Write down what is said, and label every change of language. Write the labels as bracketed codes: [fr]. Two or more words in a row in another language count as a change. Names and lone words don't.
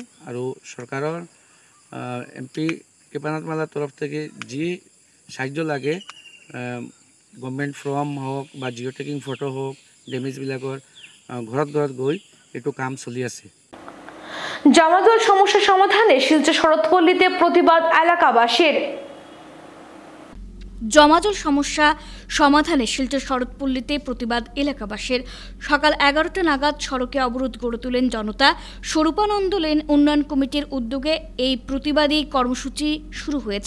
[as] আৰু চৰকাৰৰ MP কৃপানাথ মালাৰ তৰফ থেকে যি সাহায্য লাগে, [en] government form [as] হওক বা [en] geo-tagging photo [as] হওক, ডেমেজবিলাকৰ ঘৰত ঘৰত গৈ এইটো কাম চলি আছে। [bn] জমাজল সমস্যা সমাধানে শিলচর শরৎপল্লীতে প্রতিবাদ এলাকাবাসীর। জমাজল সমস্যা সমাধানে শিলচর শরৎপল্লীতে প্রতিবাদ এলাকাবাসীর। সকাল 11টা নাগাদ সড়কে অবরোধ গড়ে তোলেন জনতা। স্বরূপানন্দ লেন উন্নয়ন কমিটির উদ্যোগে এই প্রতিবাদী কর্মসূচি শুরু হয়েছে।